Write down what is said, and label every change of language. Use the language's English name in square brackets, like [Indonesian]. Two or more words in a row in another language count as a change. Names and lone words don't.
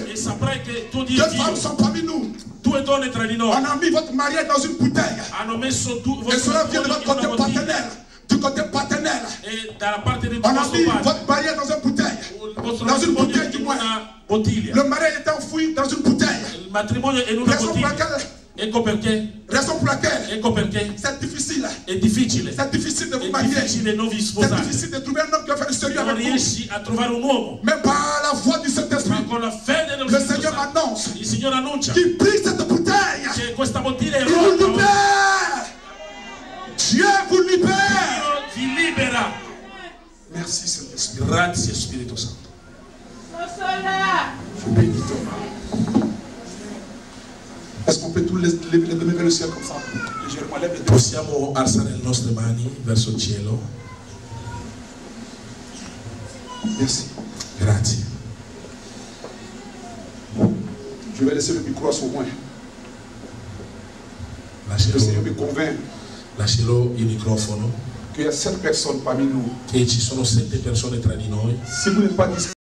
[Italian] e saprai che tuo Dio [French] Deux [Italian] è Dio. [French] femmes sont parmi nous. [Italian] 2 donne tra di noi [French] On a mis votre mariage dans une bouteille. [Italian] hanno messo [French] Et cela vient de [Italian] in [French] votre côté [Italian] una bottiglia [French] paternel. Du côté paternel. [Italian] e dalla parte del [French] On a [Italian] vostro [French] mis [Italian] padre [French] votre mariage dans une bouteille. [Italian] il vostro [French] Dans une [Italian] matrimonio [French] bouteille, du [Italian] in [French] moins. [Italian] una bottiglia. [French] Le mariage est enfoui dans une bouteille. [Italian] Il matrimonio è in una [French] Raison pour [Italian] bottiglia. [French] laquelle, [Italian] Ecco perché ecco perché è [French] c'est difficile. [Italian] difficile. [French] C'est difficile de [Italian] È [French] vous marier. [Italian] difficile non vi [French] C'est [Italian] sposare. [French] difficile de trouver un homme qui va faire du sérieux [Italian] Non [French] avec vous. [Italian] riesci a trovare un uomo. [French] Mais par la voix du [Italian] Ma [French] Saint-Esprit, [Italian] con la fede dello [French] le [Italian] Spirito [French] Seigneur [Italian] Santo, [French] annonce [Italian] il Signore annuncia [French] qu'il brise cette bouteille. [Italian] che questa bottiglia è [French] Il vous [Italian] rotta. [French] libère. Dieu vous libère. [Italian] Dio ti libera. [French] Merci Saint-Esprit. [Italian] Grazie Spirito Santo. [French] Je bénis ton nom. Est-ce qu'on peut tous lever les deux mains vers le ciel comme ça? Légèrement, lève les deux. [Italian] Possiamo alzare le nostre mani verso il cielo. [French] Merci. [Italian] Grazie. [French] Je vais laisser le micro à son coin. Le Seigneur me convainc [Italian] Lascerò il microfono. [French] qu'il y a 7 personnes parmi nous. [Italian] Che ci sono 7 persone tra di noi. [French] Si vous n'êtes pas discret,